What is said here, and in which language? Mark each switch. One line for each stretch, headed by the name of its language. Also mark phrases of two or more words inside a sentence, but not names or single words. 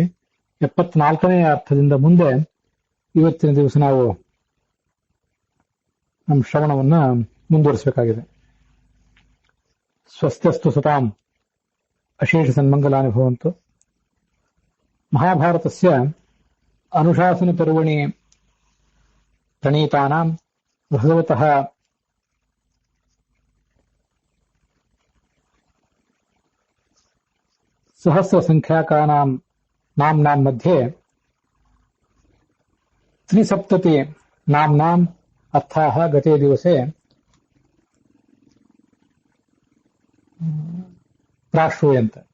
Kannada: 74ನೇ ಅರ್ಥದಿಂದ ಮುಂದೆ ಇವತ್ತಿನ ದಿವಸ ನಾವು ನಮ್ಮ ಶ್ರವಣವನ್ನ ಮುಂದುವರಿಸಬೇಕಾಗಿದೆ.
Sanskrit: ಸ್ವಸ್ತ್ಯಸ್ತು ಸತಾಂ ಅಶೇಷ ಸನ್ಮಂಗಲಾನುಭವಂತು. ಮಹಾಭಾರತಸ್ಯ ಅನುಶಾಸನ ಪರ್ವಣಿ ಪ್ರಣೀತಾನಾಂ ಭಗವತಃ सहस्र संख्याकानां नाम्नां मध्ये 370 नाम्नाम् अर्थाः गते दिवसे प्राश्रूयन्त.